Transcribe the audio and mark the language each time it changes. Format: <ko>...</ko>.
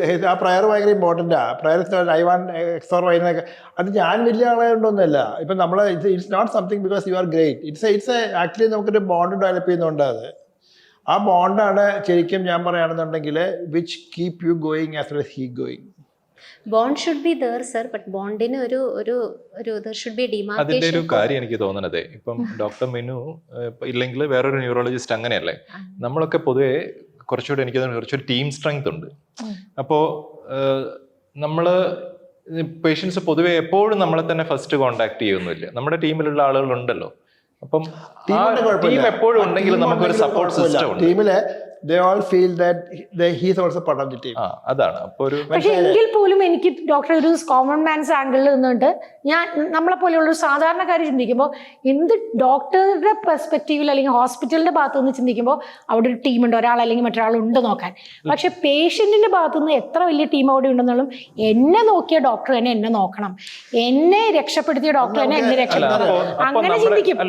<ml>ആ പ്രയർ ഭയങ്കര ഇമ്പോർട്ടൻ്റ് ആ prayer.</ml> <en>I want X or Y</en> <ml>എന്നൊക്കെ അത് ഞാൻ വലിയ ആളായതുകൊണ്ടൊന്നുമല്ല. ഇപ്പം നമ്മൾ</ml> <en>It's not something because you are great. It's actually</en> <ml>നമുക്കൊരു ബോണ്ട് ഡെവലപ്പ് ചെയ്യുന്നുണ്ട്. അത് ആ ബോണ്ടാണ് ശരിക്കും ഞാൻ പറയുകയാണെന്നുണ്ടെങ്കിൽ</ml> <en>Which keep you going as well as he going. Bond should be there sir, but</en> <ml>ബോണ്ടിന് ഒരു</ml> <en>there should be a demarcation.</en> <ml>അതിന്റെ ഒരു കാര്യം എനിക്ക് തോന്നുന്നത്, ഇപ്പം ഡോക്ടർ മിനു ഇല്ലെങ്കിൽ വേറൊരു ന്യൂറോളജിസ്റ്റ് അങ്ങനെയല്ലേ, നമ്മളൊക്കെ പൊതുവെ കുറച്ചുകൂടി എനിക്ക് തോന്നുന്നു കുറച്ചൊരു ടീം സ്ട്രെങ്ത് ഉണ്ട്. അപ്പോൾ നമ്മൾ പേഷ്യൻസ് പൊതുവെ എപ്പോഴും നമ്മളെ തന്നെ ഫസ്റ്റ് കോണ്ടാക്ട് ചെയ്യുന്നില്ല. നമ്മുടെ ടീമിലുള്ള ആളുകളുണ്ടല്ലോ, അപ്പം ടീം എപ്പോഴും ഉണ്ടെങ്കിൽ നമുക്കൊരു സപ്പോർട്ട് സിസ്റ്റം ഉണ്ട്.</ml> <en>ടീമിലെ they all feel that he is also part of the team.</en> <ml>അതാണ് അപ്പോൾ ഒരു. പക്ഷെ എങ്കിൽ പോലും എനിക്ക് ഡോക്ടർ ഒരു കോമൺ മാൻസ് ആംഗിളിൽ നിന്നുകൊണ്ട് ഞാൻ നമ്മളെ പോലെയുള്ള ഒരു സാധാരണക്കാർ ചിന്തിക്കുമ്പോൾ എന്ത് ഡോക്ടറുടെ പെർസ്പെക്റ്റീവിൽ അല്ലെങ്കിൽ ഹോസ്പിറ്റലിന്റെ ഭാഗത്തു നിന്ന് ചിന്തിക്കുമ്പോൾ അവിടെ ഒരു ടീമുണ്ട്, ഒരാൾ അല്ലെങ്കിൽ മറ്റൊരാൾ ഉണ്ട് നോക്കാൻ. പക്ഷെ പേഷ്യന്റിന്റെ ഭാഗത്തു നിന്ന് എത്ര വലിയ ടീം അവിടെ ഉണ്ടെന്നാലും എന്നെ നോക്കിയ ഡോക്ടർ തന്നെ എന്നെ നോക്കണം, എന്നെ രക്ഷപ്പെടുത്തിയ ഡോക്ടർ തന്നെ എന്നെ രക്ഷപ്പെടുത്തണം, അങ്ങനെ ചിന്തിക്കും.</ml>